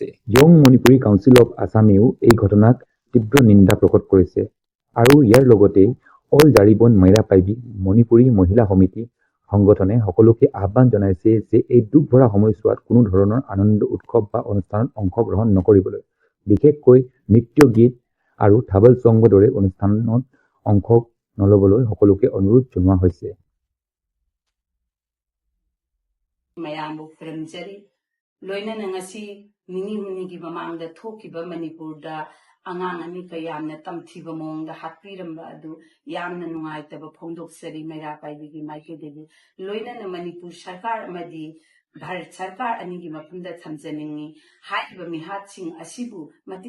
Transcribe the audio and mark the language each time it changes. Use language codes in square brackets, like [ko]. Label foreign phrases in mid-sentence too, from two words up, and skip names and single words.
[as] য়ং মণিপুৰী কাউন্সিল অৱ আছামেও এই ঘটনাক তীব্ৰ নিন্দা প্ৰকট কৰিছে আৰু ইয়াৰ লগতে অল জাৰিবন মাইৰা পাইবি মণিপুৰী মহিলা সমিতি সংগঠনে সকলোকে আহ্বান জনাইছে যে এই দুখ ভৰা সময়ছোৱাত কোনো ধৰণৰ আনন্দ উৎসৱ বা অনুষ্ঠানত অংশগ্ৰহণ নকৰিবলৈ, বিশেষকৈ নৃত্য গীত আৰু থাবল চংগৰ দৰে অনুষ্ঠানত অংশ নলবলৈ সকলোকে অনুৰোধ জনোৱা হৈছে। [mni] ꯃꯌꯥꯝꯕꯨ ꯈꯨꯔꯨꯝꯖꯔꯤ ꯂꯣꯏꯅꯅ ꯉꯁꯤ ꯅꯤꯅꯤ ꯍꯨꯝꯅꯤꯒꯤ ꯃꯃꯥꯡꯗ ꯊꯣꯛꯈꯤꯕ ꯃꯅꯤꯄꯨꯔꯗ ꯑꯉꯥꯡ ꯑꯅꯤꯒ ꯌꯥꯝꯅ ꯇꯝꯊꯤꯕ ꯃꯑꯣꯡꯗ ꯍꯥꯠꯄꯤꯔꯝꯕ ꯑꯗꯨ ꯌꯥꯝꯅ ꯅꯨꯡꯉꯥꯏꯇꯕ ꯐꯣꯡꯗꯣꯛꯆꯔꯤ ꯃꯩꯔꯥ ꯄꯥꯏꯕꯤꯒꯤ ꯃꯥꯏꯀꯩꯗꯒꯤ ꯂꯣꯏꯅꯅ ꯃꯅꯤꯄꯨꯔ ꯁꯔꯀꯥꯔ ꯑꯃꯗꯤ ꯚꯥꯔꯠ ꯁꯔꯀꯥꯔ ꯑꯅꯤꯒꯤ ꯃꯐꯝꯗ ꯊꯝꯖꯅꯤꯡꯉꯤ ꯍꯥꯏꯔꯤꯕ ꯃꯤꯍꯥꯠꯁꯤꯡ ꯑꯁꯤꯕꯨ ꯃꯇꯤꯛ